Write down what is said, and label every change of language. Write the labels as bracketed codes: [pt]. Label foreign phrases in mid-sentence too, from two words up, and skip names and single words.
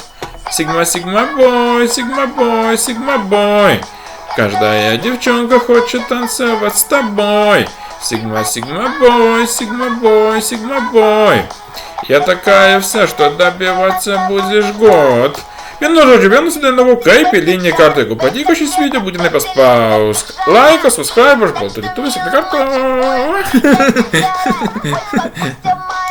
[ru] Сигма, Сигма Бой, Сигма Бой, Сигма Бой. Каждая девчонка хочет танцевать с тобой. Сигма, Сигма Бой, Сигма Бой, Сигма Бой. Я такая вся, что добиваться будешь год. [lt] Vienu žodžiu, vienu sudėdavau kaip eilinį kartą. Jeigu patiko šis video, būtinai paspausk laiką, subscribe, aš baltų rytuvės, iki karto.